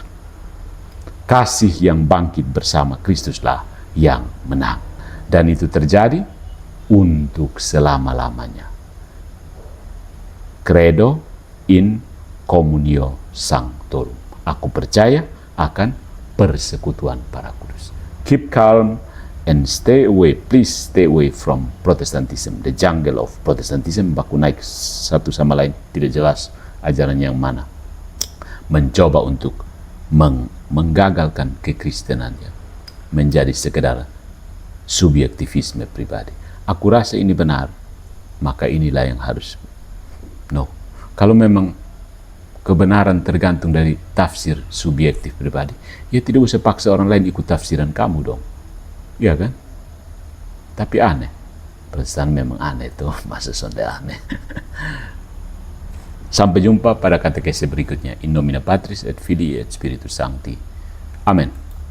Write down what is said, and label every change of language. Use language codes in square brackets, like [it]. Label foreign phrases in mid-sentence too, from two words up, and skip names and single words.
[id] Kasih yang bangkit bersama Kristuslah yang menang. Dan itu terjadi untuk selama-lamanya. [la] Credo in Communio Sanctorum. [id] Aku percaya akan persekutuan para kudus. [en] Keep calm and stay away. Please stay away from Protestantism, the jungle of Protestantism. [id] Baku naik satu sama lain, tidak jelas ajaran yang mana. Mencoba untuk menggagalkan kekristenannya menjadi sekedar subjektivisme pribadi. Aku rasa ini benar, maka inilah yang harus. No. Kalau memang kebenaran tergantung dari tafsir subjektif pribadi, ya tidak usah paksa orang lain ikut tafsiran kamu dong. Iya kan? Tapi aneh. Protestan memang aneh tuh, masa sonde aneh. Sampai jumpa pada katekese berikutnya. [la] In nomine Patris et Filii et Spiritus Sancti. [id] Amin.